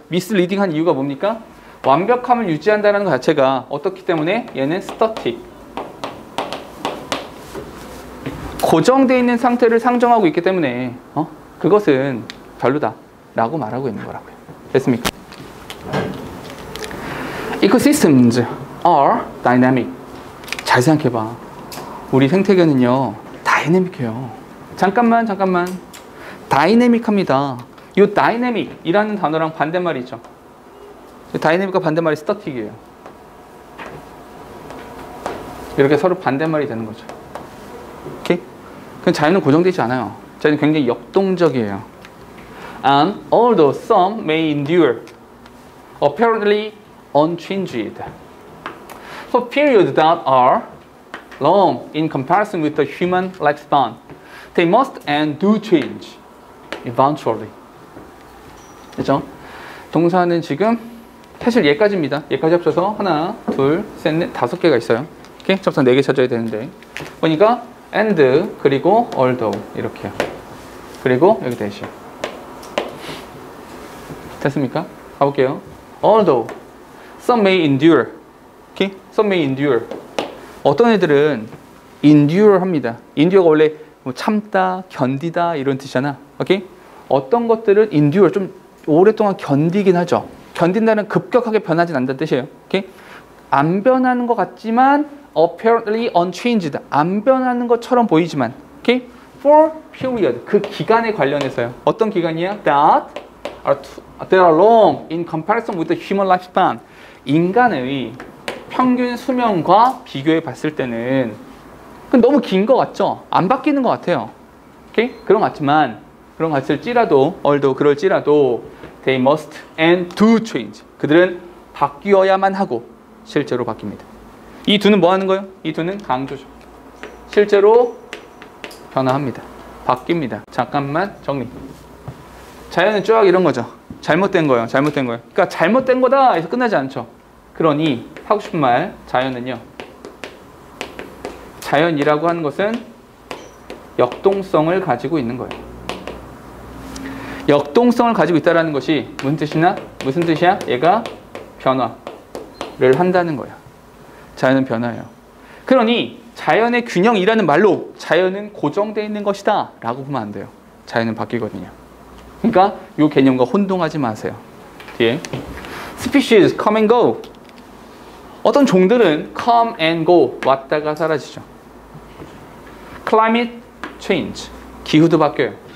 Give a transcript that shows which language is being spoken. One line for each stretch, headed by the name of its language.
Korean: misleading 한 이유가 뭡니까? 완벽함을 유지한다는 것 자체가 어떻기 때문에 얘는 static. 고정되어 있는 상태를 상정하고 있기 때문에 그것은 별로다 라고 말하고 있는 거라고요. 됐습니까?
English: Ecosystems are dynamic.
Korean: 잘 생각해봐. 우리 생태계는요 다이내믹해요. 잠깐만 다이내믹합니다. 이 다이내믹이라는 단어랑 반대말이 있죠. 다이내믹과 반대말이 스타틱이에요. 이렇게 서로 반대말이 되는 거죠. 오케이? 그럼 자연은 고정되지 않아요. 자연은 굉장히 역동적이에요.
English: And although some may endure, apparently unchanged, for periods that are long in comparison with the human lifespan, they must and do change eventually.
Korean: 그죠? 동사는 지금 사실 얘까지입니다. 얘까지 합쳐서 하나, 둘, 셋, 넷, 5개가 있어요. 오케이? 접선 4개 찾아야 되는데 보니까 and 그리고 although 이렇게요. 그리고 여기 대시. 됐습니까? 가볼게요.
English: Although some may endure. 오케이? Some may endure.
Korean: 어떤 애들은 endure 합니다. endure가 원래 뭐 참다, 견디다 이런 뜻이잖아. 오케이? 어떤 것들은 endure 좀 오랫동안 견디긴 하죠. 견딘다는 급격하게 변하진 않는다는 뜻이에요. 오케이? 안 변하는 것 같지만
English: apparently unchanged.
Korean: 안 변하는 것처럼 보이지만 오케이? For period. 그 기간에 관련해서요. 어떤 기간이야?
English: That are long in comparison with the human lifespan.
Korean: 인간의 평균 수명과 비교해 봤을 때는 너무 긴 것 같죠? 안 바뀌는 것 같아요. 오케이? 그런 것 같지만 그런 것 같을지라도 although 그럴지라도
English: they must and do change.
Korean: 그들은 바뀌어야만 하고 실제로 바뀝니다. 이 두는 뭐 하는 거예요? 이 두는 강조죠. 실제로 변화합니다. 바뀝니다. 잠깐만 정리. 자연은 쫙 이런 거죠. 잘못된 거예요. 잘못된 거예요. 그러니까 잘못된 거다 해서 끝나지 않죠. 그러니 하고 싶은 말, 자연은요. 자연이라고 하는 것은 역동성을 가지고 있는 거예요. 역동성을 가지고 있다는 것이 무슨 뜻이야? 얘가 변화를 한다는 거야. 자연은 변화예요. 그러니 자연의 균형이라는 말로 자연은 고정되어 있는 것이다 라고 보면 안 돼요. 자연은 바뀌거든요. 그러니까 이 개념과 혼동하지 마세요. 뒤에
English: species come and go.
Korean: 어떤 종들은 come and go, 왔다가 사라지죠. climate change, 기후도 바뀌어요.